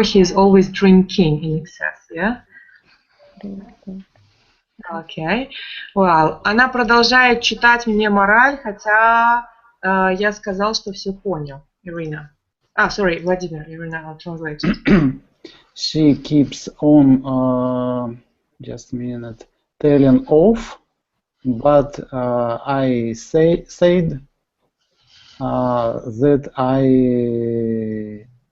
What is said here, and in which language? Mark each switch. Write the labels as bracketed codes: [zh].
[en] He's always drinking in excess, yeah? Okay. [ru] Well, она продолжает читать мне мораль, хотя я сказал, что все понял. [en] Irina. Sorry, Vladimir. Irina, I'll translate it. She keeps on, just a minute, telling off, but I said that I